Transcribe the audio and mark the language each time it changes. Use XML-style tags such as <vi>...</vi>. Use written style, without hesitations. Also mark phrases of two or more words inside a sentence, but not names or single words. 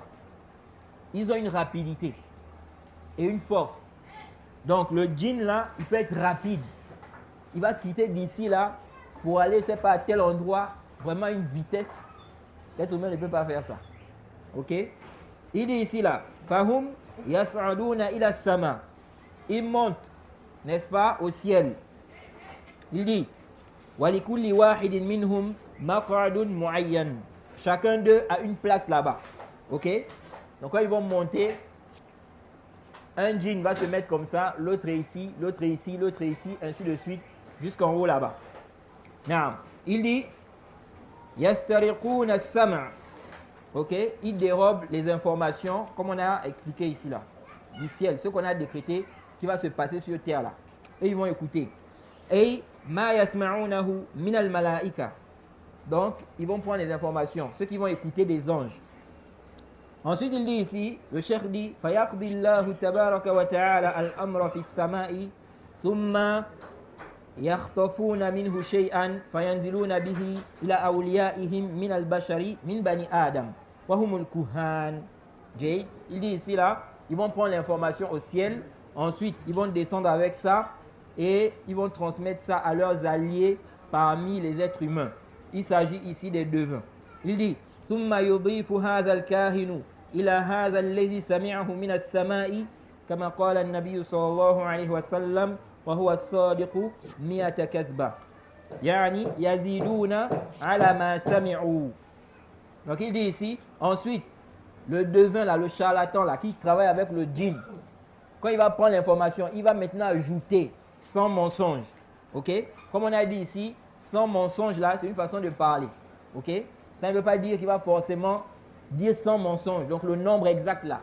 <fr>Ils ont une rapidité et une force. Donc le djinn là, il peut être rapide. Il va quitter d'ici là pour aller, je sais pas, à tel endroit, vraiment une vitesse. L'être humain ne peut pas faire ça. Ok? Il dit ici là,</fr> <ar>فهم يصعدون إلى السماء.</ar> <fr>Ils montent, n'est-ce pas, au ciel. Il dit</fr> <ar>ولكل واحد منهم مقعد معين.</ar> <fr>Chacun d'eux a une place là-bas. Ok? Donc quand ils vont monter, un djinn va se mettre comme ça, l'autre est ici, l'autre est ici, l'autre est ici, ainsi de suite, jusqu'en haut là-bas. Il dit</fr> <ar>يسترقون السمع'.</ar> <fr>Ok? Ils dérobent les informations, comme on a expliqué ici là, du ciel, ce qu'on a décrété qui va se passer sur terre là. Et ils vont écouter.</fr> <ar>Et ما يسمعونه من الملائكة.</ar> <fr>Donc, ils vont prendre les informations, ceux qui vont écouter des anges. Ensuite, il dit ici, le cheikh dit</fr> <ar>فَيَقْضِ اللَّهُ تَبَارَكَ وَتَعَالَى الْأَمْرَ فِي السَّمَاءِ ثُمَّ يَخْطَفُونَ مِنْهُ شَيْئًا فَيَنْزِلُونَ بِهِ إِلَى أَوْلِيَائِهِمْ مِنَ الْبَشَرِ مِنْ بَنِي آدَمَ وَهُمُ الْكُهَانِ.</ar> <fr>Il dit ici là, ils vont prendre l'information au ciel, ensuite ils vont descendre avec ça et ils vont transmettre ça à leurs alliés parmi les êtres humains. Il s'agit ici des devins. Il dit</fr> <ar>ثم يضيف هذا الكاهن إلى هذا الذي سمعه من السماء كما قال النبي صلى الله عليه وسلم وهو الصادق 100 كذبة يعني يزيدون على ما سمعوا.</ar> <fr>Donc il dit ici, ensuite, le devin là, le charlatan là, qui travaille avec le djinn, quand il va prendre l'information, il va maintenant ajouter 100 mensonges. Ok? Comme on a dit ici, 100 mensonges là, c'est une façon de parler. Ok? Ça ne veut pas dire qu'il va forcément dire 100 mensonges, donc le nombre exact là.</fr>